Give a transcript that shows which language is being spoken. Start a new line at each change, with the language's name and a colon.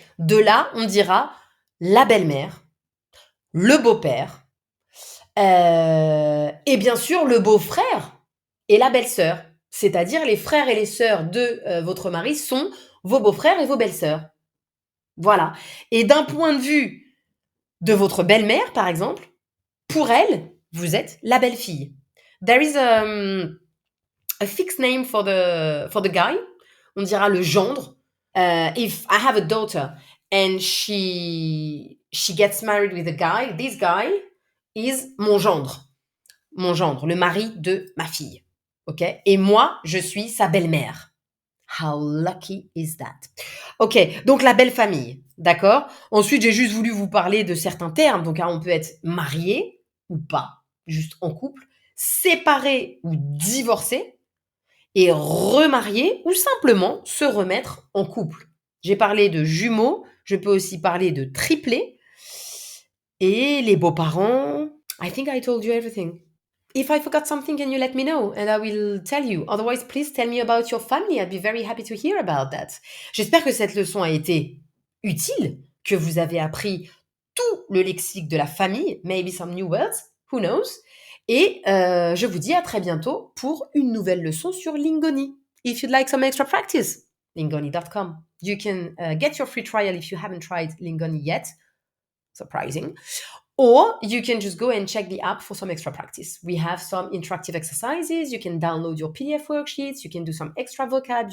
French: De là, on dira la belle-mère, le beau-père, et bien sûr le beau-frère et la belle-sœur. C'est-à-dire les frères et les sœurs de votre mari sont vos beaux-frères et vos belles-sœurs. Voilà. Et d'un point de vue de votre belle-mère, par exemple, pour elle, vous êtes la belle-fille.
English: There is a fixed name for the guy.
French: On dira le gendre.
English: If I have a daughter and she gets married with a guy, this guy is
French: mon gendre. Mon gendre, le mari de ma fille. Ok? Et moi, je suis sa belle-mère.
English: How lucky is that? Ok,
French: donc la belle famille, d'accord? Ensuite, j'ai juste voulu vous parler de certains termes. Donc, on peut être marié ou pas, juste en couple, séparé ou divorcé, et remarié ou simplement se remettre en couple. J'ai parlé de jumeaux, je peux aussi parler de triplés, et les beaux-parents.
English: I think I told you everything. If I forgot something, can you let me know and I will tell you. Otherwise, please tell me about your family. I'd be very happy to hear about that.
French: J'espère que cette leçon a été utile, que vous avez appris tout le lexique de la famille,
English: maybe some new words, who knows.
French: Et je vous dis à très bientôt pour une nouvelle leçon sur Lingoni.
English: If you'd like some extra practice, lingoni.com. You can get your free trial if you haven't tried Lingoni yet. Surprising. Or you can just go and check the app for some extra practice. We have some interactive exercises. You can download your PDF worksheets. You can do some extra vocab.